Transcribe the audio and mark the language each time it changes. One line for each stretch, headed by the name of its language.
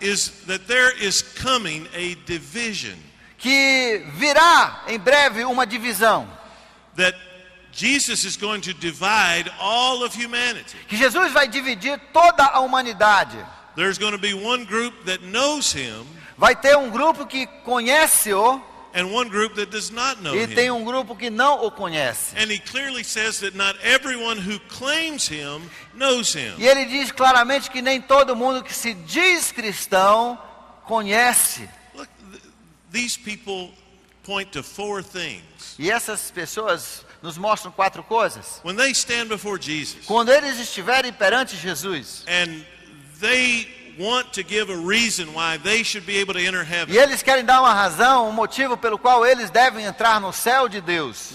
English: is that there is coming a division.
Portuguese: que virá em breve uma divisão.
English: That Jesus is going to divide all of humanity.
Portuguese: Que Jesus vai dividir toda a humanidade.
English: There's going to be one group that knows him
Portuguese: Vai ter um grupo que conhece-o
English: and one group that does not know
Portuguese: e tem
English: him.
Portuguese: um grupo que não o conhece.
English: And he clearly says that not everyone who claims him knows him.
Portuguese: E ele diz claramente que nem todo mundo que se diz cristão conhece.
English: Look, these people point to 4 things.
Portuguese: E essas pessoas nos mostram 4 coisas.
English: When they stand before Jesus
Portuguese: Quando eles estiverem perante Jesus
English: and they want to give a reason why they should be able to enter heaven,
Portuguese: e eles querem dar uma razão, um motivo pelo qual eles devem entrar no céu de Deus,